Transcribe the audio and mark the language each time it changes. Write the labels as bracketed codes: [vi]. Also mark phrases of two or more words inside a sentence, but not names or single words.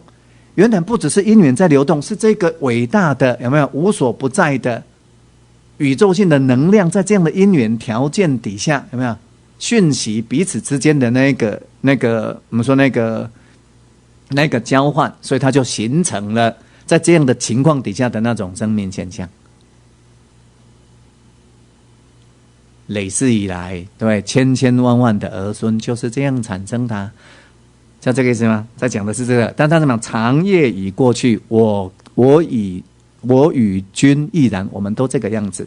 [zh] 原來不只是因緣在流動，是這個偉大的有沒有無所不在的宇宙性的能量，在這樣的因緣條件底下，有沒有訊息彼此之間的那個我們說那個交換，所以它就形成了在這樣的情況底下的那種生命現象。累世以來，對，千千萬萬的兒孫就是這樣產生的。像這個意思嗎？在講的是這個，但他怎麼講？長夜已過去，我與君亦然，我們都這個樣子。